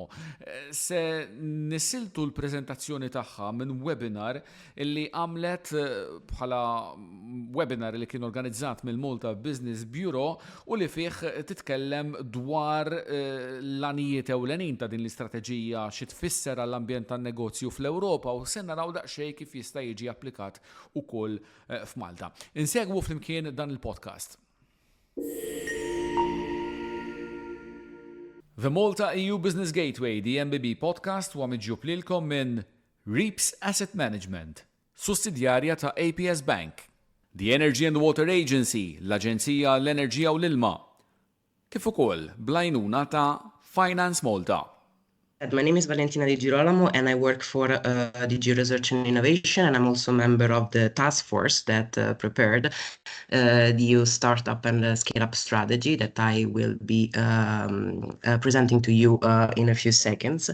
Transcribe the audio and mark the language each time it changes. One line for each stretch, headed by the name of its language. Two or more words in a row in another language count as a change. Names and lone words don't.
Maltese: Se nissiltu l-preżentazzjoni tagħha minn webinar illi għamlet bħala webinar li kien organizzat mill-Malta Business Bureau u li fih titkellem dwar l-anijiet ewlenin ta' din l-istrateġija xi tfisser għall-ambjent tan-negozju fl-Ewropa u se naraw daqsxejn kif jista' jiġi applikat ukoll f'Malta. Insegwu flimkien dan il-podcast.
English: The Malta-EU Business Gateway, the MBB podcast,
Maltese: huwa miġjub lilkom minn Reaps Asset Management, sussidjarja ta' APS Bank,
English: the Energy and Water Agency,
Maltese: l-Aġenzija l-Enerġija u l-Ilma, kif ukoll bl-għajnuna ta' Finance Malta.
English: My name is Valentina Di Girolamo and I work for DG Research and Innovation, and I'm also a member of the task force that prepared the EU Startup and Scale-up Strategy that I will be presenting to you in a few seconds.